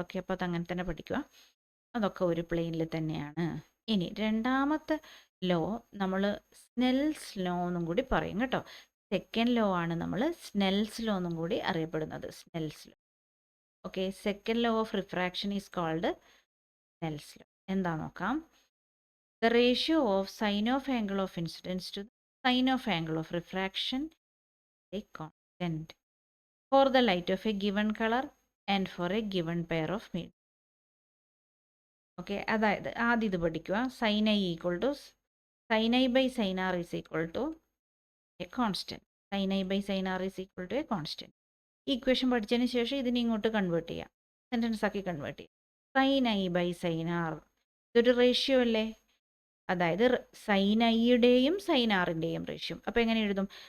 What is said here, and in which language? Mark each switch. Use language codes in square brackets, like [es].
[ml] Okay, അപ്പോൾ അതങ്ങനെ തന്നെ പഠിക്കുക. അതൊക്കെ ഒരു പ്ലെയിനിൽ തന്നെയാണ്. ഇനി രണ്ടാമത്തെ ലോ നമ്മൾ സ്നെൽസ് ലോ എന്നും കൂടി പറയും കേട്ടോ. സെക്കൻഡ് ലോ ആണ് നമ്മൾ സ്നെൽസ് ലോ എന്നും കൂടി അറിയപ്പെടുന്നത്. Snell's law. [en] Okay, second law of refraction is called Snell's law. [ml] എന്താ നോക്കാം. [en] The ratio of sin of angle of incidence to the sin of angle of refraction is a constant for the light of a given color and for a given pair of medium. [ml] Okay, അതായത് ആദ്യം ഇത് പഠിക്കുക. [en] Sine i equal to sine i by sine r is equal to a constant. Sine i by sine r is equal to a constant. [ml] ഈ equation പഠിച്ചതിന് ശേഷം ഇതിനെ ഇങ്ങോട്ട് convert ചെയ്യാം, സെൻറ്റൻസ് ആക്കി കൺവേർട്ട് ചെയ്യാം. Sine i by sine R ഇതൊരു ratio അല്ലേ? അതായത് സൈൻ ഐയുടെയും സൈൻ ആറിൻ്റെയും റേഷ്യോ. അപ്പോൾ എങ്ങനെ എഴുതും?